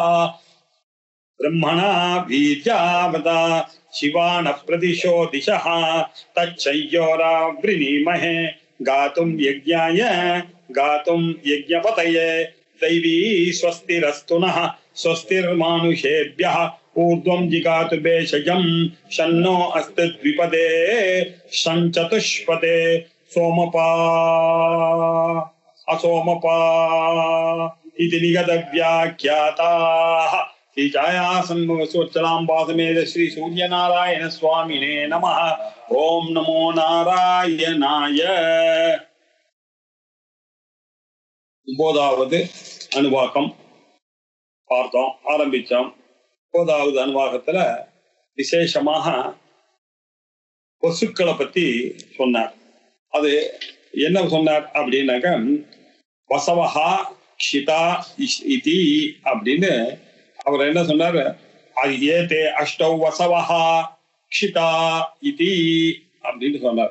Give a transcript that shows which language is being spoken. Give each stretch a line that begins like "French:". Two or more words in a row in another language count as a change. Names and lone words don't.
Sanskrit: ब्रह्मणा बीजावदा शिवान प्रदिशो दिशः तच्छयोरावृणीमहे गातुं यज्ञाय गातुं यज्ञपतये दैवी स्वस्तिरस्तु नः स्वस्तिर्मानुषेभ्यः ऊर्ध्वं जिगातु भेषजं शन्नो अस्ति द्विपदे शञ्चतुष्पदे सोमपा असोमपा इति निगतव्याख्याताः श्री छायासन्मुखसोच्चलाम्बासमेत श्री सूर्यनारायण स्वामिने नमः। ओम नमो नारायणाय।
Tamil: 9வது அனுவாகம் பார்த்தோம், ஆரம்பிச்சோம். 9வது அனுவாகத்துல விசேஷமாக வசுக்களை பத்தி சொன்னார். அது என்ன சொன்னார் அப்படின்னாக்க,
Sanskrit: वसवः क्षिता इति
Tamil: அப்படின்னு அவர் என்ன சொன்னார்,
Sanskrit: एते अष्टौ वसवः क्षिता इति
Tamil: அப்படின்னு சொன்னார்.